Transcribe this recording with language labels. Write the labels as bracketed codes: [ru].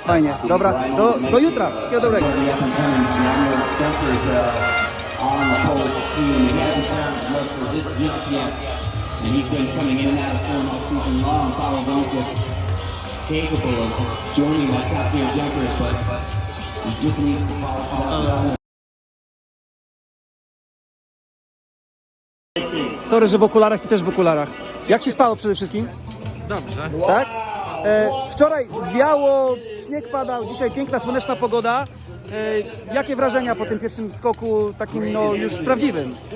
[pl] Fajnie, dobra, do jutra, wszystkiego dobrego. [en] On the Polish team. He hasn't found his legs for this jump yet. And he's been coming in and out of form all season long. Paweł Wąsik capable of joining that top tier jumpers, but he just needs to follow. Sorry, [pl] że w okularach, ty też w okularach. Jak się spało przede wszystkim? Dobrze. Tak? Wczoraj wiało, śnieg padał, dzisiaj piękna, słoneczna pogoda. Jakie wrażenia po tym pierwszym skoku, takim no już prawdziwym?